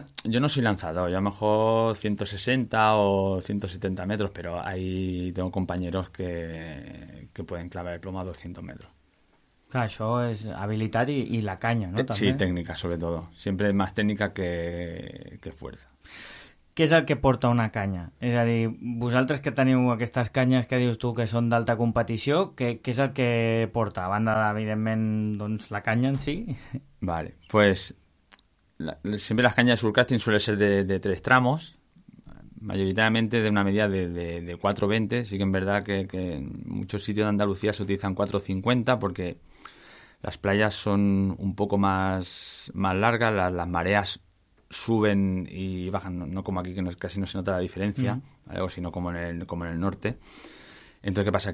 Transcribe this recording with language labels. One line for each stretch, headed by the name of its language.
Spanish: yo no soy lanzador, yo a lo mejor 160 o 170 metros, pero ahí tengo compañeros que pueden clavar el plomo a 200 metros. Claro, eso es habilidad y la caña, ¿no? Sí, técnica sobre todo. Siempre más técnica que fuerza.
Catalan: Què és el que porta una canya? És a dir, vosaltres que teniu aquestes canyes que dius tu que són d'alta competició, què és el que porta? A banda, evidentment, doncs, la canya en si?
Spanish: Vale, pues... Siempre las cañas de surcasting suelen ser de tres tramos, mayoritariamente de una medida de 4,20. Sí que en verdad que en muchos sitios de Andalucía se utilizan 4,50 porque las playas son un poco más largas, las mareas suben y bajan, no como aquí que casi no se nota la diferencia, ¿vale? O sino como en el norte. Entonces, ¿qué pasa?